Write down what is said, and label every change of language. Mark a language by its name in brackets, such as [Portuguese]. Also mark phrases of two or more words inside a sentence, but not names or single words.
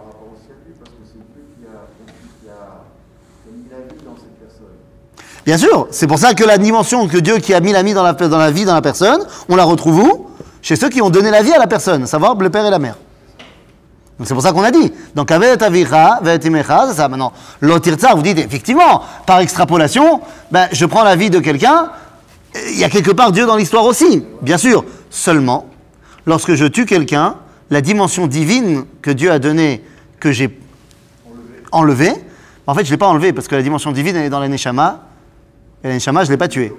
[French] Bien sûr, c'est pour ça que la dimension que Dieu qui a mis la vie dans la vie dans la personne, on la retrouve où? Chez ceux qui ont donné la vie à la personne, à savoir le père et la mère. Donc c'est pour ça qu'on a dit. [Hebrew] Donc כבד את אביך ואת אמך, [French] c'est ça. Maintenant, [Hebrew] לא תרצח, [French] vous dites effectivement, par extrapolation, je prends la vie de quelqu'un, il y a quelque part Dieu dans l'histoire aussi, bien sûr. Seulement, lorsque je tue quelqu'un, la dimension divine que Dieu a donnée, que j'ai enlevée, en fait je ne l'ai pas enlevée parce que la dimension divine elle est dans la neshama, et la neshama je ne l'ai pas tuée.